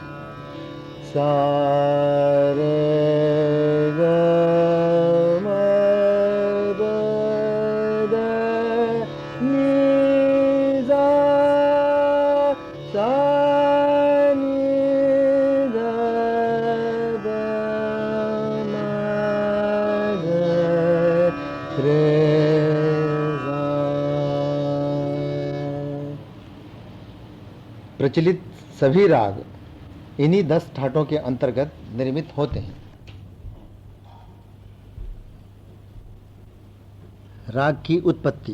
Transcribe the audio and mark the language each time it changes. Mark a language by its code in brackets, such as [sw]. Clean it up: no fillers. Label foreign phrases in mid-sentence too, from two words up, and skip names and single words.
[hi] सा रे ग म प द नि सा। सा नि ध प म ग रे सा। प्रचलित सभी राग इन्हीं 10 ठाटों के अंतर्गत निर्मित होते हैं। राग की उत्पत्ति।